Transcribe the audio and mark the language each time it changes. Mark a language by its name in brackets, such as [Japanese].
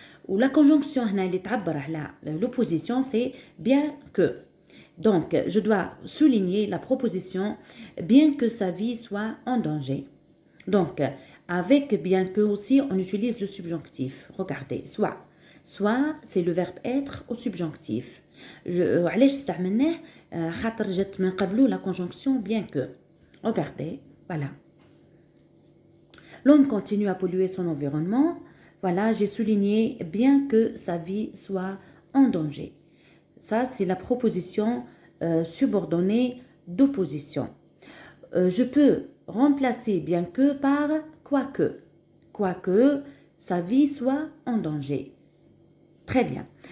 [Arabic] ولا conjonction هنا اللي تعبر على l'opposition [French] c'est bien que. Donc je dois souligner la proposition bien que sa vie soit en danger. Donc avec bien que aussi on utilise le subjonctif. Regardez, soit c'est le verbe être au subjonctif. [Arabic] علاش استعملناه خاطر جت من قبله [French] la conjonction bien que. Regardez, voilà. L'homme continue à polluer son environnement. Voilà, j'ai souligné bien que sa vie soit en danger. Ça, c'est la proposition subordonnée d'opposition. Je peux remplacer bien que par quoique sa vie soit en danger. Très bien.